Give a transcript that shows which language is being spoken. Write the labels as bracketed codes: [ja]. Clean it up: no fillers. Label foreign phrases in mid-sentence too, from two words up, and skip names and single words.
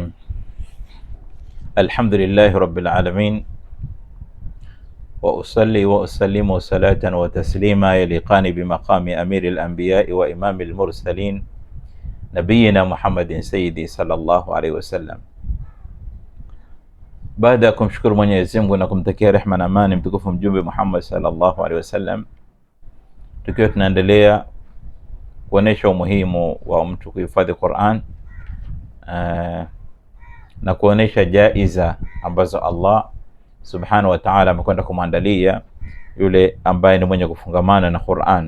[ar] الحمد لله رب العالمين، وأصلي وأسلم صلاة وتسليما يليقان بمقام أمير الأنبياء وإمام المرسلين نبينا محمد سيدي صلى الله عليه وسلم. [sw] Baada ya kumshukuru Mwenyezi Mungu na kumtakia rehema na amani mtukufu mjumbe Muhammad [ar] صلى الله عليه وسلم, [sw] tukiwa tunaendelea kuonesha umuhimu wa mtu kuhifadhi Qur'an na kuonesha jaiza ambazo Allah [ar] سبحانه وتعالى [sw] amekwenda kumwandalia yule ambaye ni mwenye kufungamana na Qur'an.